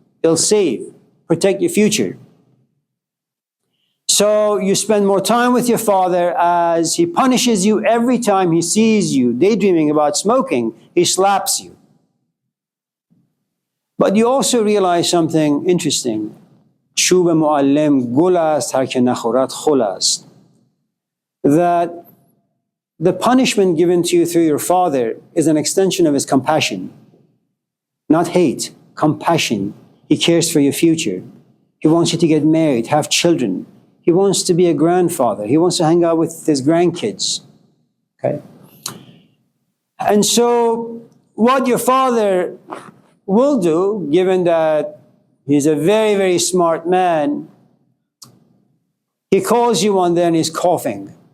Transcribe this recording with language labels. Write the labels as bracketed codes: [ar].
[en] It'll save, protect your future. So you spend more time with your father as he punishes you every time he sees you daydreaming about smoking, he slaps you. But you also realize something interesting. [fa] چوب معلم گل است هر که نخورد خل است. [en] That the punishment given to you through your father is an extension of his compassion. Not hate, compassion. He cares for your future. He wants you to get married, have children. He wants to be a grandfather. He wants to hang out with his grandkids. Okay? And so, what your father will do, given that he's a very, very smart man, he calls you one day and he's coughing.